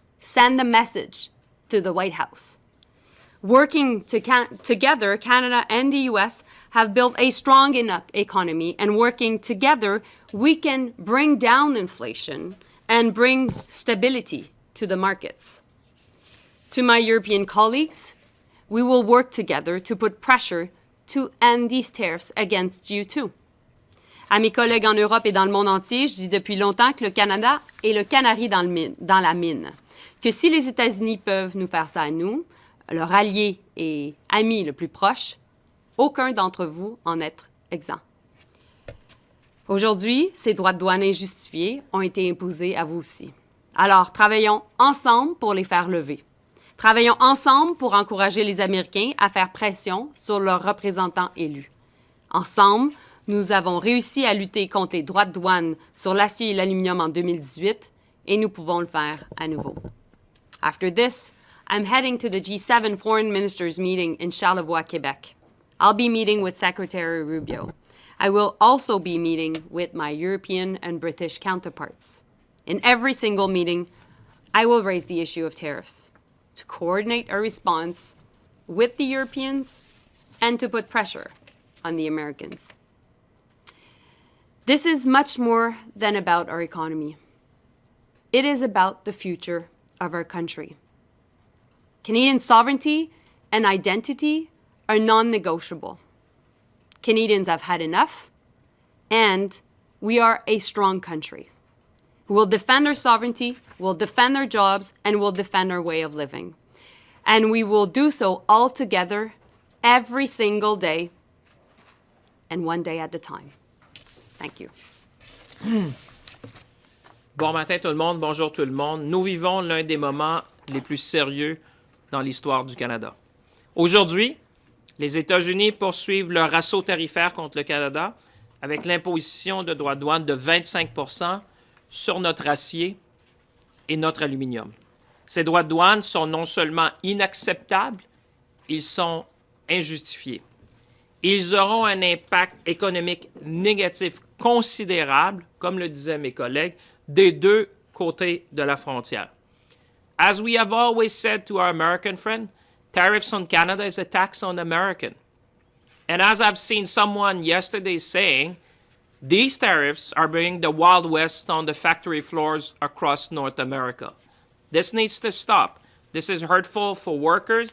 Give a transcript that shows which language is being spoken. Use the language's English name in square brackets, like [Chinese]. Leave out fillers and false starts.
[English] Send the message to the White House. Working together, Canada and the US have built a strong enough economy, and working together, we can bring down inflation and bring stability to the markets. To my European colleagues, we will work together to put pressure to end these tariffs against you too. [French] À mes collègues en Europe et dans le monde entier, je dis depuis longtemps que le Canada est le canari dans la mine. Que si les États-Unis peuvent nous faire ça à nous, leur allié et ami le plus proche, aucun d'entre vous en est exempt. Aujourd'hui, ces droits de douane injustifiés ont été imposés à vous aussi. Alors, travaillons ensemble pour les faire lever. Travaillons ensemble pour encourager les Américains à faire pression sur leurs représentants élus. Ensemble, nous avons réussi à lutter contre les droits de douane sur l'acier et l'aluminium en 2018 et nous pouvons le faire à nouveau. [English] After this, I'm heading to the G7 Foreign Ministers meeting in Charlevoix, Quebec. I'll be meeting with Secretary Rubio. I will also be meeting with my European and British counterparts. In every single meeting, I will raise the issue of tariffs to coordinate our response with the Europeans and to put pressure on the Americans. This is much more than about our economy. It is about the future of our country. Canadian sovereignty and identity are non-negotiable. Canadians have had enough, and we are a strong country. We will defend our sovereignty, we'll defend our jobs, and we'll defend our way of living. And we will do so all together, every single day, and one day at a time. Thank you. [French] Bon matin tout le monde, bonjour tout le monde. Nous vivons l'un des moments les plus sérieux dans l'histoire du Canada. Aujourd'hui, les États-Unis poursuivent leur assaut tarifaire contre le Canada avec l'imposition de droits de douane de 25 % sur notre acier et notre aluminium. Ces droits de douane sont non seulement inacceptables, ils sont injustifiés. Ils auront un impact économique négatif considérable, comme le disaient mes collègues, des deux côtés de la frontière. [English] As we have always said to our American friend, tariffs on Canada is a tax on American. And as I've seen someone yesterday saying, these tariffs are bringing the Wild West on the factory floors across North America. This needs to stop. This is hurtful for workers.